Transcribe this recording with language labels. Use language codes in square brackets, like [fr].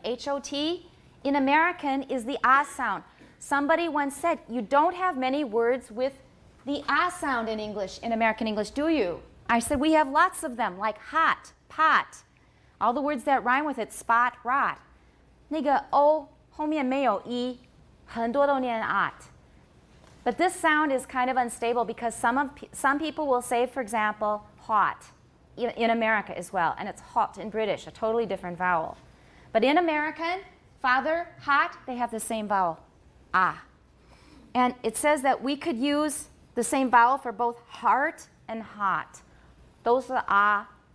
[en] H-O-T in American is the ah sound. Somebody once said, you don't have many words with the ah sound in English, in American English, do you? I said, we have lots of them, like hot, pot. All the words that rhyme with it, spot, rot. [zh] 那个 o 后面没有 e， 很多都念 ot. [en] But this sound is kind of unstable because some people will say, for example, hot in America as well, and it's hot in British, a totally different vowel. But in American, father, hot, they have the same vowel, ah. And it says that we could use the same vowel for both heart and hot. Those are ah.